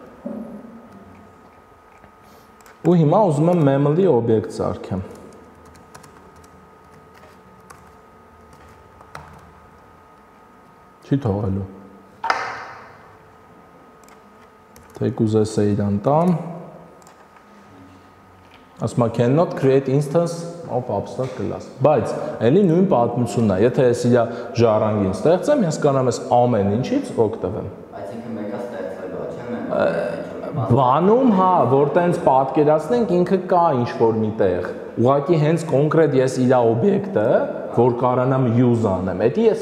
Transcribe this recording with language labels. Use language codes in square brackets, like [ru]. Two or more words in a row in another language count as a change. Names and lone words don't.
[hy] Ու հիմա ուզում եմ memory օբյեկտ սարքեմ։ Չի թողելու։ Թեկուզ էս է իրան տամ։ Ասում է [en] cannot create instance of abstract class։ [hy] Բայց էլի նույն պատմությունն է։ Եթե ես իր ժառանգին ստեղծեմ, ես կարող եմ այս ամեն ինչից օգտվեմ։ Բայց ինքը մեկը ստեղծելու է, չէ՞։ Բանում, հա, որ տենց պատկերացնենք, ինքը կա ինչ-որ միտեղ։ Ուղղակի հենց կոնկրետ ես իր օբյեկտը, որ կարողանամ use անեմ, էդի ես